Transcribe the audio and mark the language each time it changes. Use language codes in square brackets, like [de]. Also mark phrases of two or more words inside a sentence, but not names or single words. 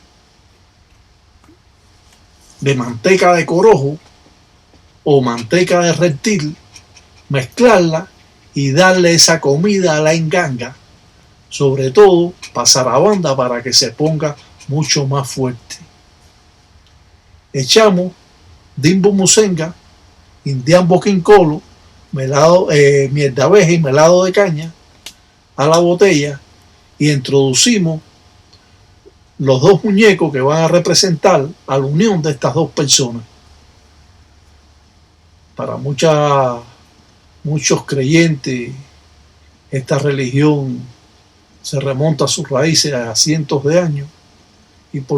[es] manteca de corojo o manteca de reptil, mezclarla y darle esa comida a la enganga, sobre todo para Sarabanda, para que se ponga mucho más fuerte. Echamos dimbo musenga, indian boquincolo, melado, miel de abeja y melado de caña a la botella, y introducimos los 2 muñecos que van a representar a la unión de estas 2 personas. Para muchos creyentes, esta religión se remonta a sus raíces a cientos de años, y por